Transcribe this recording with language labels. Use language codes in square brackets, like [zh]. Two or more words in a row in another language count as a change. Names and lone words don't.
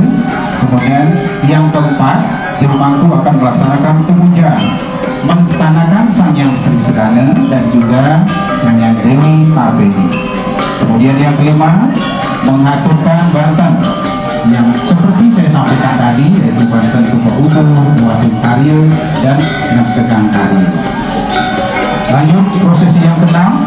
[id] Kemudian yang keempat, Jemangku akan melaksanakan pemujaan, menstanakan Sang Hyang Sri Sedana dan juga Sang Hyang Dewi Parbeni. Kemudian yang kelima, mengaturkan Banten yang seperti saya sampaikan tadi, yaitu Banten Tumpah Utuh, Wasin Karya dan Tegang Karya. Lanjut prosesi yang keenam.